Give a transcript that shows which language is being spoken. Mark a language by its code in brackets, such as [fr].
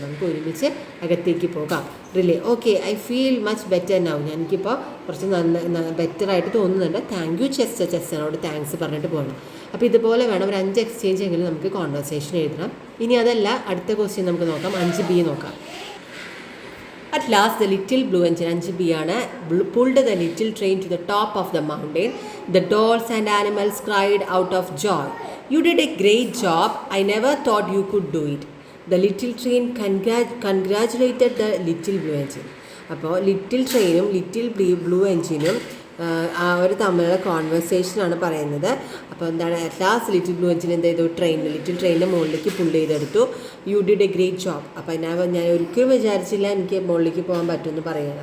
[ml] നമുക്ക് ഒരുമിച്ച് അകത്തേക്ക് പോകാം. Relay, okay, [en] I feel much better now. [ml] എനിക്കിപ്പോൾ കുറച്ച് ബെറ്ററായിട്ട് തോന്നുന്നുണ്ട്. Thank you Chester. ചെസ്റ്ററിനോട് താങ്ക്സ് പറഞ്ഞിട്ട് പോകണം. അപ്പോൾ ഇതുപോലെ വേണം ഒരു 5 എക്സ്ചേഞ്ച് എങ്കിലും നമുക്ക് കോൺവെർസേഷൻ എഴുതണം. ഇനി അതല്ല, അടുത്ത ക്വസ്റ്റ്യൻ നമുക്ക് നോക്കാം. 5B നോക്കാം. [en] At last, the little blue engine, 5B ആണ്, pulled the little train to the top of the mountain. The dolls and animals cried out of joy. You did a great job. I never thought you could do it. The little train congratulated the little blue engine. [ml] അപ്പോൾ little ട്രെയിനും little blue എഞ്ചിനും അവർ തമ്മിലുള്ള കോൺവെർസേഷനാണ് പറയുന്നത്. അപ്പോൾ എന്താണ്, at last little blue engine എന്ത് ചെയ്തു, little ട്രെയിനിൻ്റെ മുകളിലേക്ക് പുള്ള് ചെയ്തെടുത്തു. [en] You did a great job. [ml] അപ്പോൾ ഞാൻ ഒരിക്കലും വിചാരിച്ചില്ല എനിക്ക് മുകളിലേക്ക് പോകാൻ പറ്റുമെന്ന് പറയുന്നത്.